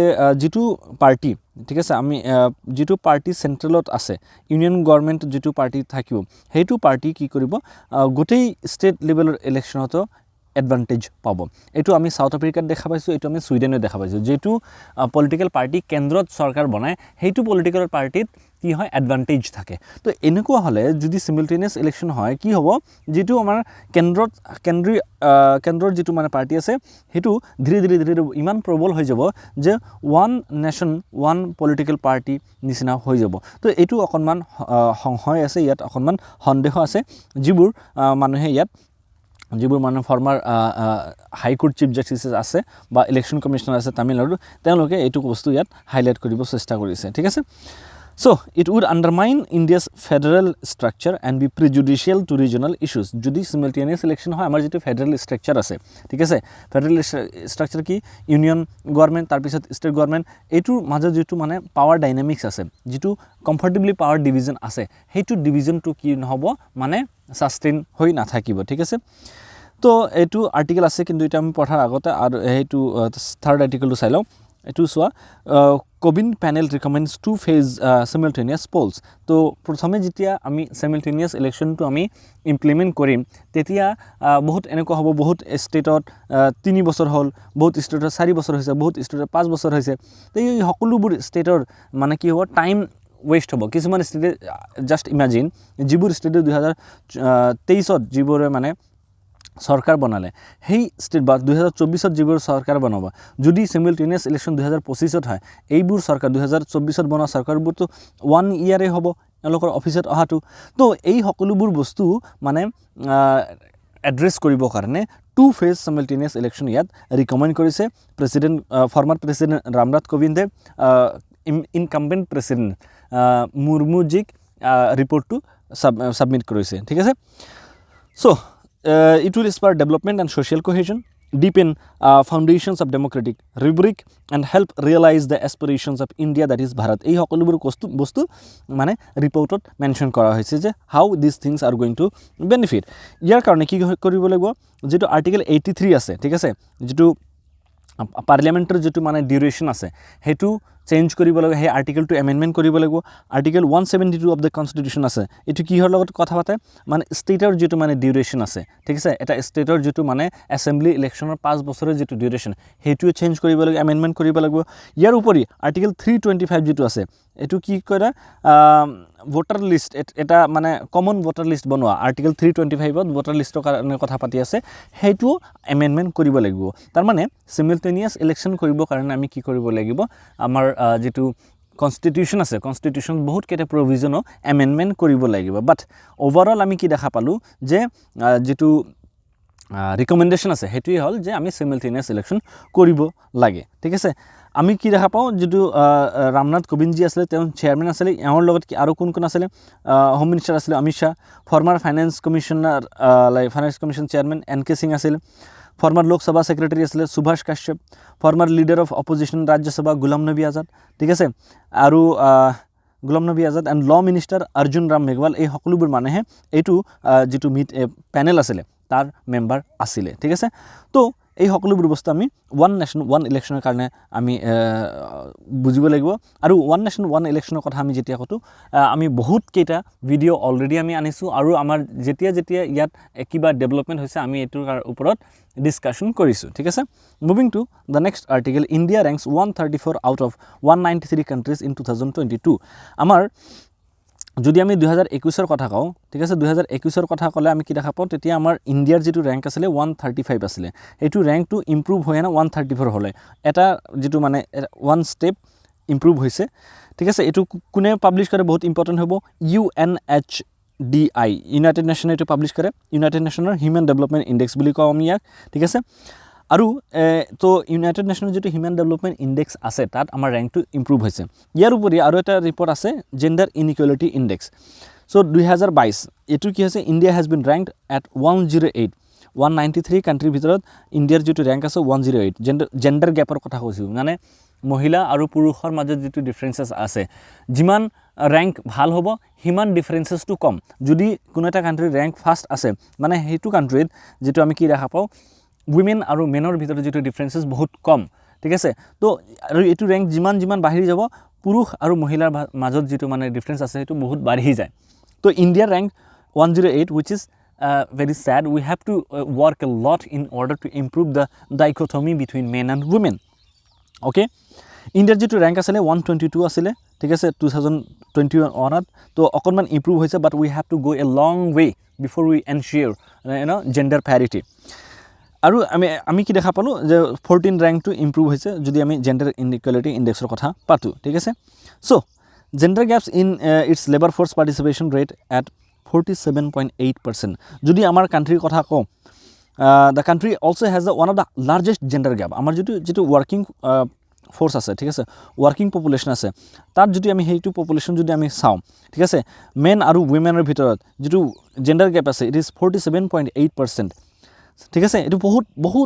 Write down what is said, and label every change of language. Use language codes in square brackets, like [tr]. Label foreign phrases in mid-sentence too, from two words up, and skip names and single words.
[as] যেটো পাৰ্টি ঠিক আছে আমি যেটো পাৰ্টি সেন্ট্ৰেলত আছে [en] union government [as] যেটো পাৰ্টি থাকিব হেতু পাৰ্টি কি কৰিব গোটেই [en] state level election advantage [as] পাব এটো আমি সাউথ আফ্ৰিকাত দেখা পাইছো এটো আমি সুইডেনত দেখা পাইছো যেটো [en] political party [as] কেন্দ্ৰত সৰকাৰ বনায় হেতু [en] political party [as] কি হয় এডভান্টেজ থাকে তো এনেকুৱা হলে যদি [en] simultaneous election [as] হয় কি হ'ব যেটো আমাৰ কেন্দ্ৰৰ যেটো মানে পাৰ্টি আছে হেতু ধীৰে ধীৰে ইমান প্ৰবল হৈ যাব যে [en] one nation one political party [as] নিচিনা হৈ যাব তো এটো অকনমান সংশয় আছে ইয়াত অকনমান সন্দেহ আছে যিবোৰ মানুহে ইয়াত যিবোৰ মানে [en] former high court chief justices [as] আছে বা [en] election commissioner [as] আছে তামিলনাডু তেওঁলোকে এটো বস্তু ইয়াত হাইলাইট কৰিব চেষ্টা কৰিছে ঠিক আছে [en] So it would undermine India's federal structure and be prejudicial to regional issues [as] যদি [en] simultaneous election [as] হয় আমাৰ যেটো [en] federal structure [as] আছে ঠিক আছে [en] federal structure [as] কি [en] union government [as] তাৰ পিছত [en] state government [as] এটোৰ মাজত যেটো মানে [en] power dynamics [as] আছে যেটো [en] comfortably power division [as] আছে হেতু ডিভিজনটো কি নহব মানে সাস্টেইন হৈ নাথাকিব ঠিক আছে তো এটো আৰ্টিকেল আছে কিন্তু এটা আমি পঢ়াৰ আগতে আৰু হেতু [en] third article [as] চাই লওঁ এটো [en] so Kovind panel recommends two phase simultaneous polls [as] তো প্ৰথমে যেতিয়া আমি [en] simultaneous election [as] তো আমি ইমপ্লিমেন্ট কৰিম তেতিয়া বহুত এনেকুৱা হ'ব বহুত ষ্টেটত 3 বছৰ হল বহুত ষ্টেটত 4 বছৰ হৈছে বহুত ষ্টেটত 5 বছৰ হৈছে তো এই সকলোবোৰ ষ্টেটৰ মানে কি হ'ব [en] time waste [as] হ'ব কিছুমান ষ্টেটে [en] just imagine [as] যিবোৰ ষ্টেটে 2023 ত যিবোৰে মানে সরকার বনালে হেই স্টেট বা 2024 ত যিবোৰ সরকার বনাব যদি [en] simultaneous election [as] 2025 ত হয় এইবোৰ সরকার 2024 ত বনা সরকারবোৰ তো 1 ইয়াৰে হ'ব এলোকৰ অফিসত অহাটো তো এই সকলোবোৰ বস্তু মানে এড্ৰেছ কৰিব কাৰণে [en] two phase simultaneous election [as] ইয়াত ৰিকমেন্ড কৰিছে [en] president former president [as] ৰামনাথ কোবিন্দে [en] incumbent president [as] মুৰ্মুজিক ৰিপৰ্টটো সাবমিট কৰিছে ঠিক আছে [en] so it will spur development and social cohesion deepen foundations of democratic rubric and help realize the aspirations of India that is Bharat. [as] এই সকলোবোৰ বস্তু মানে ৰিপৰ্টত মেনশ্যন কৰা হৈছে যে [en] how these things are going to benefit. [as] ইয়াৰ কাৰণে কি কৰিব লাগিব যেটো আৰ্টিকেল 83 আছে ঠিক আছে যেটো পাৰ্লিয়ামেন্টৰ যেটো মানে ডিউৰেশ্যন আছে হেতু চেঞ্জ কৰিব লাগে হে আৰ্টিকেলটো এমেন্ডমেন্ট কৰিব লাগিব [en] article 172 of the constitution [as] আছে এটো কি হৰ লগত কথা পাতে মানে ষ্টেটৰ যেটো মানে ডিউৰেশ্যন আছে ঠিক আছে এটা ষ্টেটৰ যেটো মানে [en] assembly election [as] 5 বছৰৰ যেটো ডিউৰেশ্যন হেতু চেঞ্জ কৰিব লাগে এমেন্ডমেন্ট কৰিব লাগিব ইয়াৰ উপৰি আৰ্টিকেল 325 যেটো আছে এটো কি কৰে [en] voter list [as] এটা মানে [en] common voter list [as] বনোৱা আৰ্টিকেল 325 ত [en] voter list [as] কাৰণে কথা পাতি আছে হেতু এমেন্ডমেন্ট কৰিব লাগিব তাৰ মানে [en] simultaneous election [as] কৰিব কাৰণে আমি কি কৰিব লাগিব আমাৰ যেটো কনস্টিটিউশন আছে কনস্টিটিউশন বহুত কেটা প্ৰভিজন এমেন্ডমেন্ট কৰিব লাগিব [en] but overall [as] আমি কি দেখা পালো যে যেটো ৰিকমেন্ডেশন আছে হেতুই হল যে আমি [en] simultaneous election [as] কৰিব লাগে ঠিক আছে আমি কি দেখা পাও যেটো ৰামনাথ কোবিন্দ জি আছিল তেওঁ চেয়াৰম্যান আছিল এওঁৰ লগত কি আৰু কোন আছিল [en] home minister [as] আছিল অমিত শাহ [en] former finance commissioner finance commission chairman [as] এনকে সিং আছিল [en] former Lok Sabha secretary [as] asile [en] Subhash Kashyap former leader of opposition Rajya Sabha Ghulam Nabi Azad [as] ঠিক আছে আৰু [en] Ghulam Nabi Azad and law minister Arjun Ram Meghwal [as] এই সকলোবোৰ মানেহে এটু যেটো [en] meet panel [as] আছিল তাৰ মেম্বাৰ আছিল ঠিক আছে তো এই সকলোবোৰ বস্তু আমি [en] one nation one election [as] কাৰণে আমি বুজিব লাগিব আৰু [en] one nation one election [as] কথা আমি যেতিয়া কতো আমি বহুত কেটা [en] video already [as] আমি আনিছো আৰু আমাৰ যেতিয়া ইয়াত কিবা ডেভেলপমেন্ট হৈছে আমি এটোৰ ওপৰত ডিসকাশন কৰিছো ঠিক আছে [en] moving to the next article India ranks 134 out of 193 countries in 2022 [as] আমাৰ যদি আমি 2021 ৰ কথা কও ঠিক আছে 2021 ৰ কথা কলে আমি কি দেখা পাও তেতিয়া আমাৰ ইন্ডিয়াৰ যেটো ৰ্যাঙ্ক আছিল 135 আছিল এটো ৰ্যাঙ্কটো ইমপ্ৰুভ হয় না 134 হলে এটা যেটো মানে [en] one step [as] ইমপ্ৰুভ হৈছে ঠিক আছে এটো কোনে পাবলিশ কৰে বহুত ইম্পৰ্টেন্ট হ'ব UNHDI ইউনাইটেড নেশন এটো পাবলিশ কৰে ইউনাইটেড নেশনৰ [en] human development index [as] বুলি কও আমি ইয়াক ঠিক আছে আৰু তো ইউনাইটেড নেশনৰ যেটো [en] human development index [as] আছে তাত আমাৰ ৰ্যাঙ্কটো ইমপ্ৰুভ হৈছে ইয়াৰ উপৰি আৰু এটা ৰিপৰ্ট আছে [en] gender inequality index [as] সো 2022 এটো কি হৈছে [en] India has been ranked at 108 [as] 193 কান্ট্ৰিৰ ভিতৰত ইন্ডিয়াৰ যেটো ৰ্যাঙ্ক আছে 108 [en] gender gap [as] কথা কৈছো মানে মহিলা আৰু পুৰুষৰ মাজত যেটো ডিফাৰেন্সেস আছে যিমান ৰ্যাঙ্ক ভাল হ'ব হিমান ডিফাৰেন্সেস টু কম যদি কোনো এটা কান্ট্ৰিৰ ৰ্যাঙ্ক ফাৰ্স্ট আছে মানে হেতু কান্ট্ৰিত যেটো আমি কি দেখা পাও women আৰু menor ভিতৰত যেটো ডিফাৰেন্সেস বহুত কম ঠিক আছে তো আৰু এটো ৰ্যাঙ্ক যিমান বাহিৰ যাব পুৰুষ আৰু মহিলাৰ মাজত যেটো মানে ডিফাৰেন্স আছে হেতু বহুত বাঢ়ি যায় তো ইন্ডিয়াৰ ৰ্যাঙ্ক [en] 108 which is very sad we have to work a lot in order to improve the dichotomy between men and women okay [as] ইন্ডিয়াৰ যেটো ৰ্যাঙ্ক আছিল 122 আছিল ঠিক আছে 2021 অনত তো অকনমান ইমপ্ৰুভ হৈছে [en] but we have to go a long way before we ensure gender parity [as] আৰু আমি কি দেখা পালো যে 14 র্যাঙ্ক টু ইমপ্ৰুভ হৈছে যদি আমি [en] gender inequality index [as] কথা পাতো ঠিক আছে [en] so gender gaps in its labour force participation rate at [as] 47.8% যদি আমাৰ কান্ট্ৰিৰ কথা কও [en] the country also has one of the largest gender gap [as] আমাৰ যেটো [en] working force [as] আছে ঠিক আছে [en] working population [as] আছে তাত যদি আমি হেইটো পপুলেশন যদি আমি চাও ঠিক আছে মেন আৰু উইমেনৰ ভিতৰত যেটো [en] gender gap [as] আছে [en] it is 47.8% [as] ঠিক আছে এটো বহুত